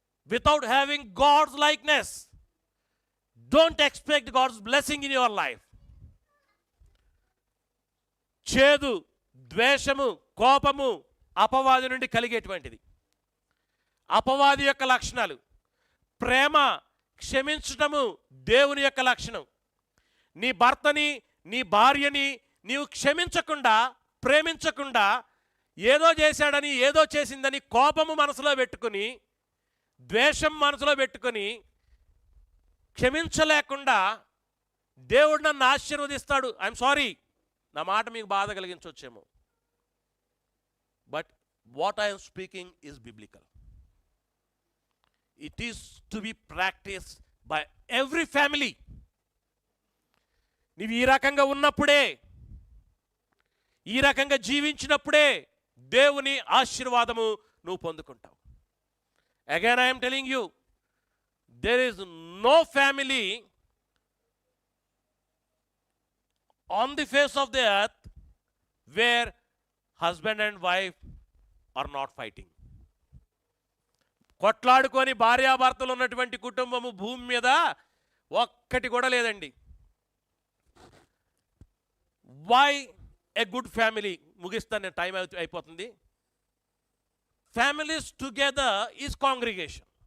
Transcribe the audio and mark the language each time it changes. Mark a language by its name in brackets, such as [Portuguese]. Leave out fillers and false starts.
[English] Without having God's likeness, don't expect God's blessing in your life. [Telugu] చేదు, ద్వేషము, కోపము అపవాది నుండి కలిగేటువంటిది. అపవాది యొక్క లక్షణాలు. ప్రేమ, క్షమించటము దేవుని యొక్క లక్షణం. నీ భర్తని, నీ భార్యని నీవు క్షమించకుండా, ప్రేమించకుండా, ఏదో చేశాడని, ఏదో చేసిందని కోపము మనసులో పెట్టుకుని, ద్వేషం మనసులో పెట్టుకొని, క్షమించలేకుండా దేవుడు నన్ను ఆశీర్వదిస్తాడు. [English] I'm sorry, [Telugu] నా మాట మీకు బాధ కలిగించవచ్చేమో, [English] But what I'm speaking is biblical. It is to be practice by every family. [Telugu] నీవు ఈ రకంగా ఉన్నప్పుడే, ఈ రకంగా జీవించినప్పుడే దేవుని ఆశీర్వాదము నువ్వు పొందుకుంటావు. [English] Again I'm telling you, there is no family on the face of the earth where husband and wife are not fighting. [Telugu] కొట్లాడుకొని భార్యాభర్తలు ఉన్నటువంటి కుటుంబము భూమి మీద ఒక్కటి కూడా లేదండి. [English] Why a good family? [Telugu] ముగిస్తాను నేను, టైం అయిపోతుంది. [English] Families together is congregation.